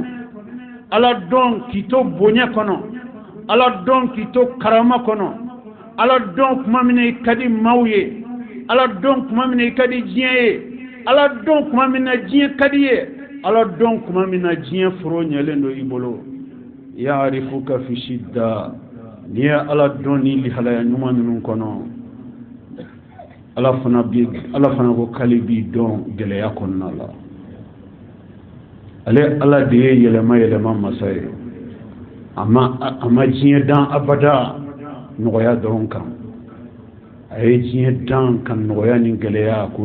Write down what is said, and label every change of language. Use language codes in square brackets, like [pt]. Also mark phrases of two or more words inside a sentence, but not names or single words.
[bm] ala dɔn k'i to bonya kɔnɔ ala dɔn k'i to karama kɔnɔ ala dɔn kuma min na i ka di maaw ye ala dɔn kuma min na i ka di diɲɛ ye ala dɔn kuma min na diɲɛ ka di ye ala dɔn kuma min na diɲɛ foro ɲɛlen don i bolo [ar] يعرفك في الشدة [bm] n'i ye ala dɔn ni lihalaya ɲuman ninnu kɔnɔ ala fana ko k'ale b'i dɔn gɛlɛya kɔnɔna la ale ala de ye yɛlɛma masa ye a ma diɲɛ dan abada nɔgɔya dɔrɔn kan a ye diɲɛ dan ka nɔgɔya ni gɛlɛya k'o